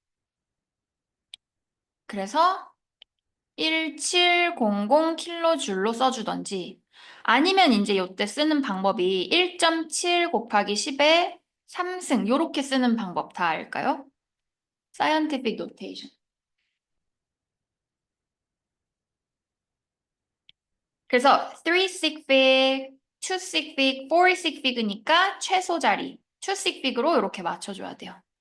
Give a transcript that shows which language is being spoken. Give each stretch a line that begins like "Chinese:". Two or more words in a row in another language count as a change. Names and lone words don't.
Korean: 그래서 1700kJ로 써주던지 아니면 이제 이때 쓰는 방법이 1.7 곱하기 10의 3승 요렇게 쓰는 방법 다 알까요?
English: scientific notation.
Korean: 그래서 3
English: sig fig, 2 sig fig, 4 sig fig
Korean: 니까 최소 자리 2
English: sig fig
Korean: 로 이렇게 맞춰줘야 돼요.